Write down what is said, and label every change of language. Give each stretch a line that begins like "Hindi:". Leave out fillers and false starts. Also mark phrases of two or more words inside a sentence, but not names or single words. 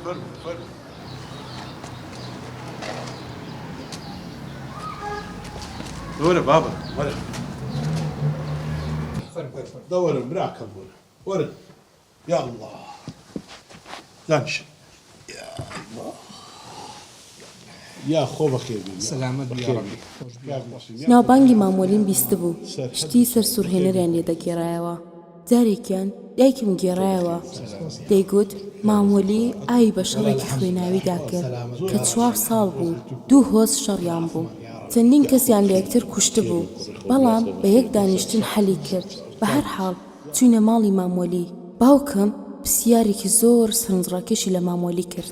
Arabic: ورا بابا ورا. دور مراكب ورا. يا الله. دانش. يا الله. يا خو بخير. سلامت يا ربي.
Central Kurdish: ناوبانگی مامۆلیم بیست بوو شتی سەر سوورهێنەریان لێ دەگێڕایەوە جارێکیان دایکم گێڕایەوە دەیگوت مامۆلی ئاوی بە شەڕێکی خوێناویدا کرد کە 4 ساڵ بوو 2 هۆز شەڕیان بوو چەندین کەسیان لە یەکتر کوشت بوو بەڵام بە یەک دانیشتن حەلی کرد بە هەر حاڵ چوینە ماڵی مامۆلی باوکم پرسیارێکی زۆر سەرنجڕاکێشی لە مامۆلی کرد